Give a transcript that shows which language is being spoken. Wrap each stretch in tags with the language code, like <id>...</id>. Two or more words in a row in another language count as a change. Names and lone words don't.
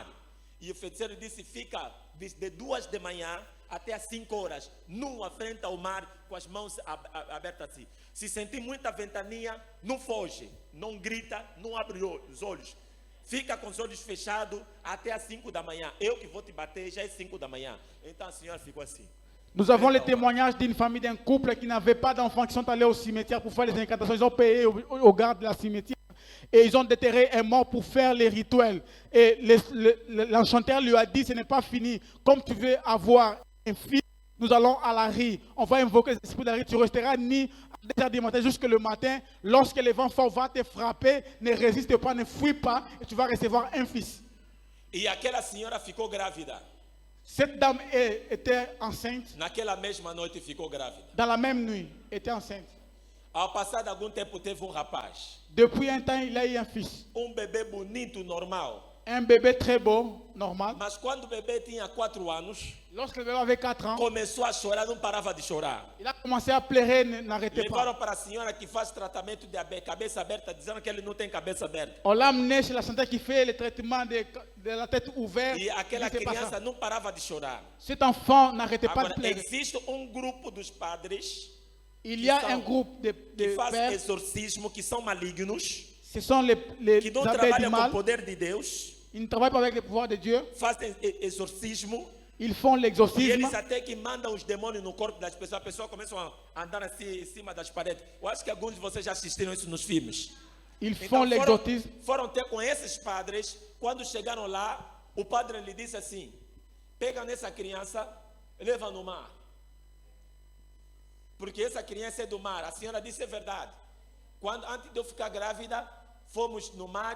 <pt>E o feiticeiro disse fica de 2 da manhã até às 5 horas, nua frente ao mar, com as mãos abertas assim. Se sentir muita ventania, não foge, não grita, não abre os olhos. Fica com os olhos fechados até às 5 da manhã. Eu que vou te bater, já é 5 da manhã. Então a senhora ficou assim.</pt> <fr>Nous avons les témoignages d'une famille, d'un couple qui n'avait pas d'enfants, qui sont allés au cimetière pour faire les incantations. Ils ont payé au garde de la cimetière et ils ont déterré un mort pour faire les rituels. Et l'enchanteur lui a dit, ce n'est pas fini. Comme tu veux avoir un fils, nous allons à la rue. On va invoquer l'esprit de la rue. Tu resteras ni à 2h du matin jusque le matin. Lorsque le vent fort va te frapper, ne résiste pas, ne fuis pas et tu vas recevoir un fils.</fr> <pt>E aquela senhora ficou grávida.</pt> <fr>Cette dame était enceinte.</fr> <pt>Naquela mesma noite ficou grávida.</pt> <fr>Dans la même nuit, était enceinte.</fr> <pt>Ao passar de algum tempo teve um rapaz.</pt> <fr>Depuis un temps, il a eu un fils.</fr> <pt>Um bebê bonito, normal.</pt> <fr>Un bébé très beau, normal.</fr> <pt>Mas quando o bebê tinha 4 anos,</pt> <fr>Lorsque le bébé avait 4 ans,</fr> <pt>começou a chorar, não parava de chorar.</pt> <fr>il a commencé à pleurer, n'arrêtait</fr> <pt>Levaram</pt> <fr>pas.</fr> <pt>para a senhora que faz tratamento de cabeça aberta, dizendo que ele não tem cabeça aberta.</pt> <fr>On l'a amené chez la santé qui fait le traitement de la tête ouverte.</fr> <pt>E aquela</pt> <fr>Il disait pas</fr> <pt>criança</pt> <fr>ça.</fr> <pt>não parava de chorar.</pt> <fr>Cet enfant n'arrêtait pas</fr> <pt>Agora,</pt> <fr>de pleurer.</fr> <pt>existe um grupo dos padres</pt> <fr>Il y a</fr> <pt>são-</pt> <fr>un groupe de</fr> <pt>que faz</pt> <fr>pères,</fr> <pt>exorcismo, que são malignos,</pt> <fr>ce sont les</fr> <pt>que não</pt> <fr>abeilles du</fr> <pt>trabalham com o</pt> <fr>mal.</fr> <pt>poder de Deus,</pt> <fr>Ils ne travaillent pas avec le pouvoir de Dieu.</fr> <pt>fazem exorcismo</pt> <fr>Ils font</fr> <pt>E</pt> <fr>l'exorcisme.</fr> <pt>eles até que mandam os demônios no corpo das pessoas. As pessoas começam a andar assim em cima das paredes. Eu acho que alguns de vocês já assistiram isso nos filmes.</pt> <fr>Ils</fr> <pt>Então,</pt> <fr>font l'exorcisme.</fr> <pt>foram ter com esses padres. Quando chegaram lá, o padre lhe disse assim: pega nessa criança, leva no mar. Porque essa criança é do mar. A senhora disse: é verdade. Antes de eu ficar grávida, fomos no mar.</pt>